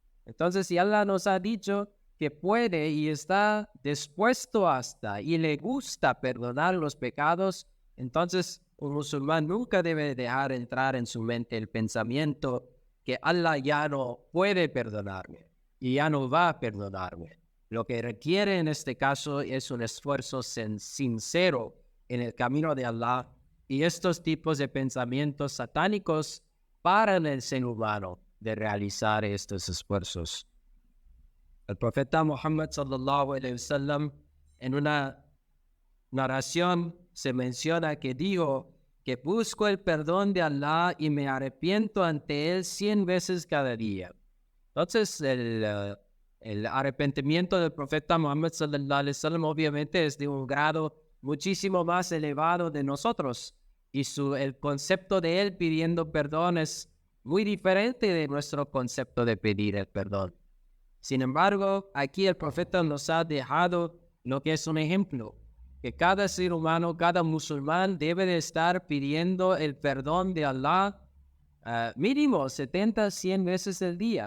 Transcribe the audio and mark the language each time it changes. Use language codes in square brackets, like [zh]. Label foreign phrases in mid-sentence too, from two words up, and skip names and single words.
[es] Entonces, si Allah nos ha dicho que puede y está dispuesto hasta y le gusta perdonar los pecados, entonces un musulmán nunca debe dejar entrar en su mente el pensamiento que Allah ya no puede perdonarme y ya no va a perdonarme. Lo que requiere en este caso es un esfuerzo sincero en el camino de Allah, y estos tipos de pensamientos satánicos paran el ser humano de realizar estos esfuerzos. El profeta Muhammad [ar] صلى الله عليه وسلم, [es] en una narración se menciona que dijo que busco el perdón de Allah y me arrepiento ante él 100 veces cada día. Entonces, el arrepentimiento del profeta Muhammad [ar] صلى الله عليه وسلم [es] obviamente es de un grado muchísimo más elevado de nosotros, y el concepto de él pidiendo perdón es muy diferente de nuestro concepto de pedir el perdón. Sin embargo, aquí el profeta nos ha dejado lo que es un ejemplo, que cada ser humano, cada musulmán debe de estar pidiendo el perdón de Allah mínimo 70, 100 veces al día.